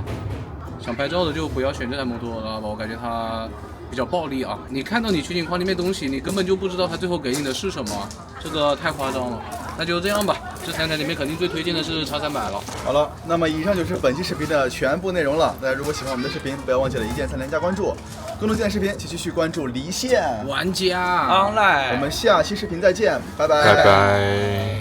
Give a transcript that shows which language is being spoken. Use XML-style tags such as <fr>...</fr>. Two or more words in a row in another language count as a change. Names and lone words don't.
<zh>想拍照的就不要選這台摩托羅拉吧，我感覺它比較暴力啊！你看到你取景框裡面東西，你根本就不知道它最後給你的是什麼，這個太誇張了。那就這樣吧，這3台裡面肯定最推薦的是 X300了。好了，那麼以上就是本期視頻的全部內容了。大家如果喜歡我們的視頻，不要忘記了一鍵3連加關注。更多精彩視頻，請繼續關注離線玩家 online。我們下期視頻再見，拜拜。拜拜。</zh>